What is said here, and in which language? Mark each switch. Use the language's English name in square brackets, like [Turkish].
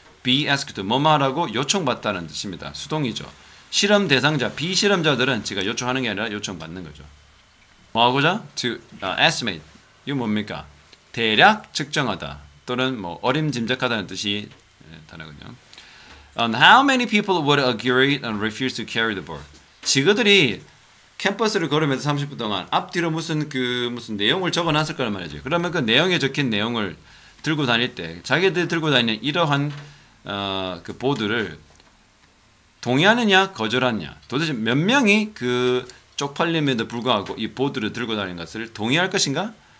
[English] be asked to, [Korean] 뭐뭐 하라고 요청받다는 뜻입니다. 수동이죠. 실험 대상자, 비실험자들은 제가 요청하는 게 아니라 요청받는 거죠. 뭐 하고자? to estimate. 이거 뭡니까? 대략 측정하다 또는 어림짐작하다는 뜻이 단어거든요. [English] On how many people would agree and refuse to carry the board? [Korean] 지그들이 캠퍼스를 걸으면서 30분 동안 앞뒤로 무슨 내용을 적어놨을 거란 말이죠. 그러면 그 내용에 적힌 내용을 들고 다닐 때 자기들 들고 다니는 이러한 그 보드를 동의하느냐 거절하느냐, 도대체 몇 명이 그 쪽팔림에도 불구하고 이 보드를 들고 다니는 것을 동의할 것인가?